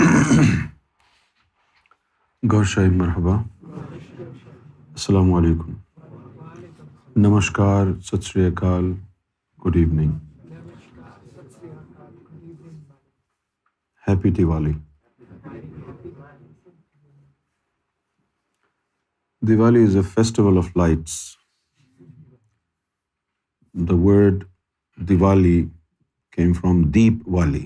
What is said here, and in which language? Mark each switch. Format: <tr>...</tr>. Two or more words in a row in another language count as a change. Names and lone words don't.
<en>گوہر شاہی مرحبا،</en> <ar>السلام علیکم،</ar> <en>نمشکار،</en> <pa>ست شری اکال،</pa> <en>good evening, happy Diwali. Diwali is a festival of lights. The word Diwali came from Deep Wali.</en>